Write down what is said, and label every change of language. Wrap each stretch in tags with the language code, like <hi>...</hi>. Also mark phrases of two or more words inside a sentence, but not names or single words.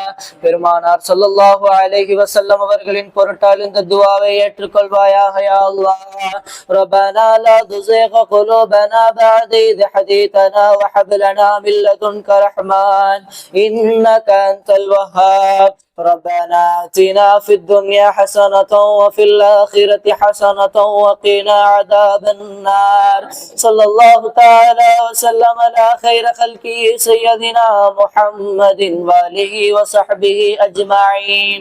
<ta>பெருமானார் ஸல்லல்லாஹு அலைஹி வஸல்லம் அவர்களின் பொருட்டால் இந்த துவாவை ஏற்றுக்கொள்வாயாக யா அல்லாஹ்.</ta> <ar>ربنا لا تزغ قلوبنا بعد إذ هديتنا وهب لنا من لدنك رحمة إنك أنت الوهاب. ربنا آتنا في الدنيا حسنة وفي الآخرة حسنة وقنا عذاب النار. صلى الله تعالى وسلم على خير خلقه سيدنا محمد وآله وصحبه أجمعين.</ar>